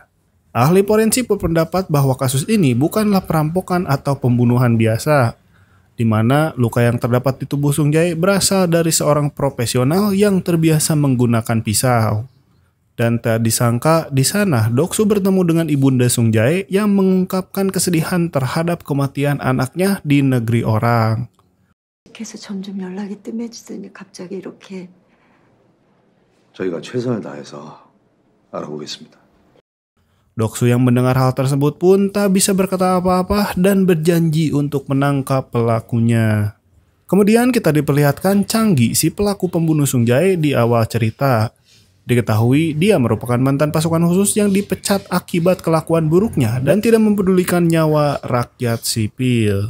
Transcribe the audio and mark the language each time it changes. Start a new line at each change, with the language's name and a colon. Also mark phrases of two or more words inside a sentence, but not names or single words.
Indonesian: Ahli forensik berpendapat bahwa kasus ini bukanlah perampokan atau pembunuhan biasa, di mana luka yang terdapat di tubuh Sung Jae berasal dari seorang profesional yang terbiasa menggunakan pisau. Dan tak disangka di sana Doksu bertemu dengan ibunda Sung Jae yang mengungkapkan kesedihan terhadap kematian anaknya di negeri orang.
Korean: 점점 연락이 뜸해지더니 갑자기 이렇게. 저희가 최선을 다해서 알아보겠습니다.
Indonesian: Doksu yang mendengar hal tersebut pun tak bisa berkata apa-apa dan berjanji untuk menangkap pelakunya. Kemudian kita diperlihatkan Changgi, si pelaku pembunuh Sung Jae di awal cerita. Diketahui dia merupakan mantan pasukan khusus yang dipecat akibat kelakuan buruknya dan tidak mempedulikan nyawa rakyat sipil.